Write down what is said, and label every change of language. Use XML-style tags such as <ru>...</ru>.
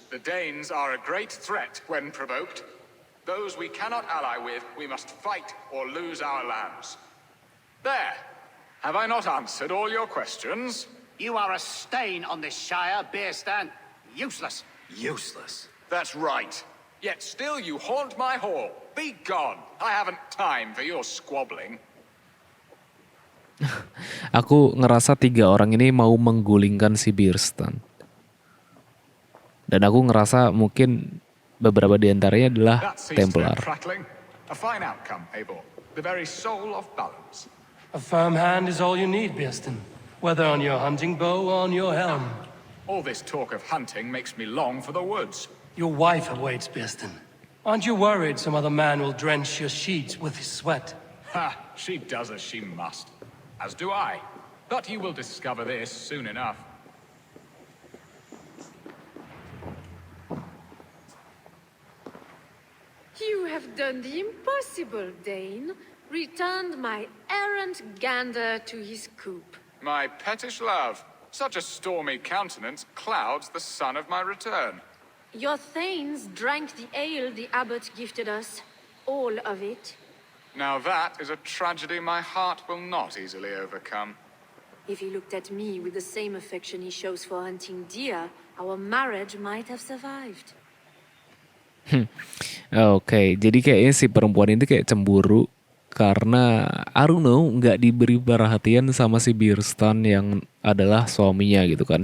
<en>The Danes are a great threat when provoked. Those we cannot ally with, we must fight or lose our lands. There. Have I not answered all your questions? You are a stain on this shire, Birstan. Useless. Useless. That's right. Yet still you haunt my hall. Be gone. I haven't time for your squabbling.</en> <id>Aku ngerasa 3 orang ini mau menggulingkan si Birstan. Dan aku ngerasa mungkin beberapa di antaranya adalah</id> <en>That ceased Templar. their prattling. A fine outcome, Eivor. The very soul of balance. A firm hand is all you need, Birstan. Whether on your hunting bow or on your helm. All this talk of hunting makes me long for the woods. Your wife awaits, Birstan. Aren't you worried some other man will drench your sheets with his sweat? Ha! She does as she must. As do I. But you will discover this soon enough. You have done the impossible, Dane. Returned my errant gander to his coop. My pettish love. Such a stormy countenance clouds the sun of my return. Your thanes drank the ale the abbot gifted us. All of it. Now that is a tragedy my heart will not easily overcome. If he looked at me with the same affection he shows for hunting deer, our marriage might have survived.</en> <id>Oke, jadi kayaknya si perempuan itu kayak cemburu karena</id> <en>I don't know,</en> <id>nggak diberi perhatian sama si Birstan yang adalah suaminya gitu kan.</id>